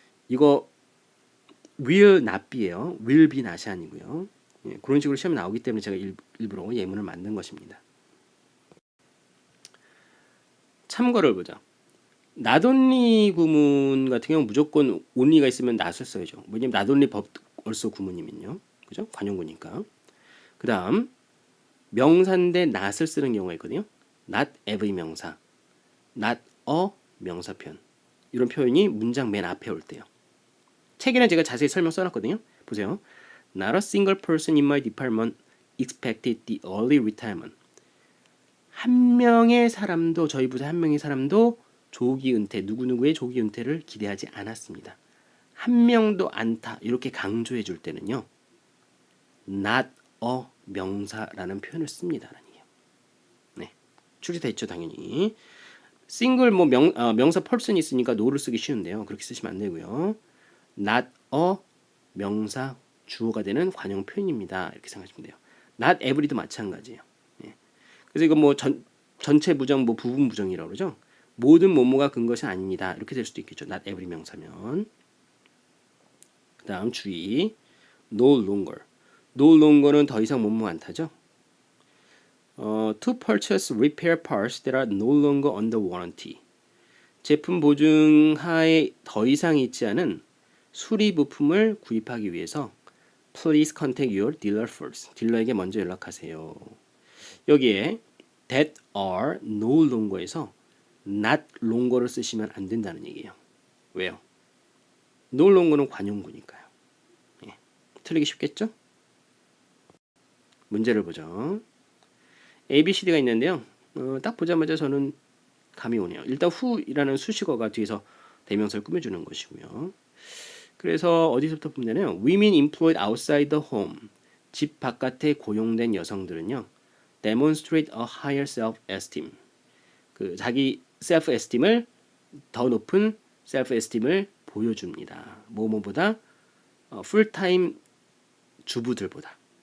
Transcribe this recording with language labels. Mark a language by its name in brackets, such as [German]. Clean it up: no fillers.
[Korean] 이거 [English] will not be [Korean] 예요. [English] will be not [Korean] 이 아니고요. 예, 그런 식으로 시험에 나오기 때문에 제가 일부러 예문을 만든 것입니다. 참고를 보자. not only 구문 같은 경우 무조건 only가 있으면 not을 써야죠. 왜냐면 [English] not only but also [Korean] 구문이면요. 그죠? 관용구니까. 그 다음 명사인데 not을 쓰는 경우가 있거든요. not every 명사, not a 명사편. 이런 표현이 문장 맨 앞에 올 때요. 책에는 제가 자세히 설명 써놨거든요. 보세요. [English] Not a single person in my department expected the early retirement. [Korean] 한 명의 사람도 저희 부서 한 명의 사람도 조기 은퇴, 누구누구의 조기 은퇴를 기대하지 않았습니다. 한 명도 않다. 이렇게 강조해 줄 때는요. not a 명사라는 표현을 씁니다. 네. 출제됐죠, 당연히. 싱글 명사 person이 있으니까 no를 쓰기 쉬운데요. 그렇게 쓰시면 안 되고요. not a 명사 주어가 되는 관용 표현입니다. 이렇게 생각하시면 돼요. not every도 마찬가지예요. 예. 그래서 이거 뭐 전체 부정, 뭐 부분 부정이라고 그러죠. 모든 뭐뭐가 근것이 아닙니다. 이렇게 될 수도 있겠죠. not every 명사면. 그 다음 주의. no longer. no longer는 더 이상 뭐뭐 안 타죠. [English] To purchase repair parts that are no longer under warranty. [Korean] 제품 보증 하에 더 이상 있지 않은 수리 부품을 구입하기 위해서 [English] Please contact your dealer first. [Korean] 딜러에게 먼저 연락하세요. 여기에 [English] that are no longer [Korean] 에서 [English] not longer [Korean] 를 쓰시면 안 된다는 얘기예요. 왜요? no longer는 관용구니까요. 예. 틀리기 쉽겠죠? 문제를 보죠. A, B, C, D가 있는데요. 딱 보자마자 저는 감이 오네요. 일단 who이라는 수식어가 뒤에서 대명사를 꾸며주는 것이고요. 그래서 어디서부터 보면요. [English] Women employed outside the home. [Korean] 집 바깥에 고용된 여성들은요. [English] Demonstrate a higher self-esteem. [Korean] 그 자기 self-esteem을 더 높은 self-esteem을 보여줍니다. 뭐뭐보다 풀타임 주부들보다.